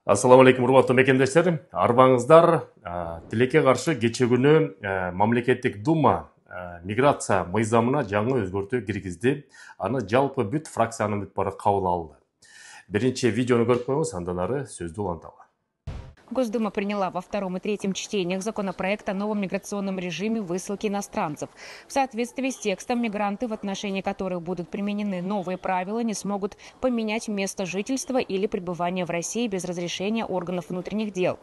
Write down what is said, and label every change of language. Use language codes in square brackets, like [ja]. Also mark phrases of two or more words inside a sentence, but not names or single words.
[ky] Ассаламу алейкум, урматтуу мекендештер. Арбаңыздар тилекке каршы кече күнү мамлекеттик дума миграция мыйзамына жаңы өзгөртүү киргизди. Аны жалпы бүт фракциянын бүт бары кабыл алды. Биринчи видеону көрүп коебуз, андан ары сөздү уланталы. [ru] Госдума приняла во втором и третьем чтениях законопроект о новом миграционном режиме высылки иностранцев. В соответствии с текстом, мигранты, в отношении которых будут применены новые правила, не смогут поменять место жительства или пребывания в России без разрешения органов внутренних дел.